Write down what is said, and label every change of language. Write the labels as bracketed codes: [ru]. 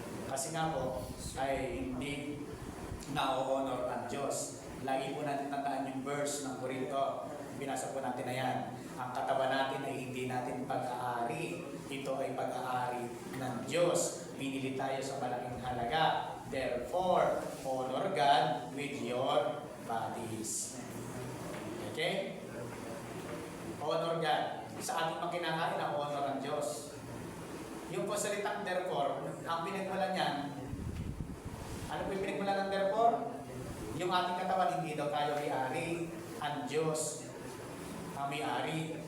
[tl] Kasi nga po, ay hindi na-honor ang Diyos. Lagi po natin tandaan yung verse ng Corinto. Binasa po natin na yan. Ang katawan natin ay hindi natin pag-aari. Ito ay pag-aari ng Diyos. Pinili tayo sa malaking halaga. [en] Therefore, honor God with your bodies. Okay? Honor God. [tl] Sa ating mga kinakain, ang honor ang Diyos. Yung po salitang therefore, ang pinagmula niyan, ano po yung pinagmula ng therefore? Yung ating katawan, hindi daw tayo may-ari. Ang Diyos ang may-ari.